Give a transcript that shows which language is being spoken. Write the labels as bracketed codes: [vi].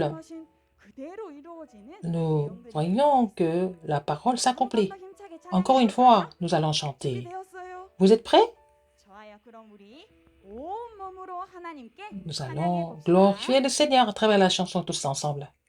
[ko] 말씀하신 그대로 이루어지는 [fr] nous [ko] 내용들이 [fr] voyons que la parole s'accomplit. [ko] 더 힘차게 [fr] Encore une fois, nous allons chanter. [ko] 준비되었어요? [fr] Vous êtes prêts? [ko] 좋아요. 그럼 우리 온 몸으로 하나님께 [fr] Nous [ko] 찬양해 [fr] allons [ko] 봅시다. [fr] glorifier le Seigneur à travers la chanson tous ensemble.